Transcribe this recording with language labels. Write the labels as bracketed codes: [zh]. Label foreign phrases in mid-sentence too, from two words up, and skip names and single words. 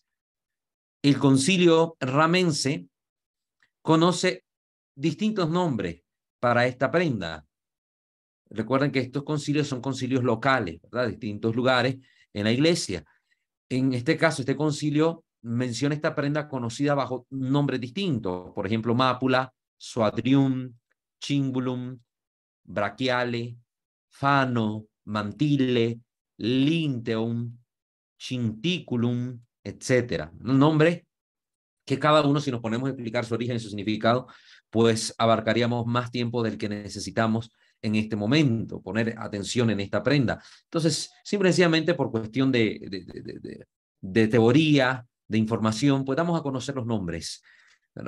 [es] El concilio ramense conoce distintos nombres para esta prenda. Recuerden que estos concilios son concilios locales, ¿verdad? Distintos lugares en la iglesia. En este caso, este concilio menciona esta prenda conocida bajo nombres distintos. Por ejemplo, [la] mápula, suadrium, cingulum, brachiale, fano, mantile, linteum, cinticulum, [es] etcétera. Un nombre que cada uno, si nos ponemos a explicar su origen y su significado, pues abarcaríamos más tiempo del que necesitamos en este momento, poner atención en esta prenda. Entonces, simplemente por cuestión de teoría, de información, pues damos a conocer los nombres, ¿verdad?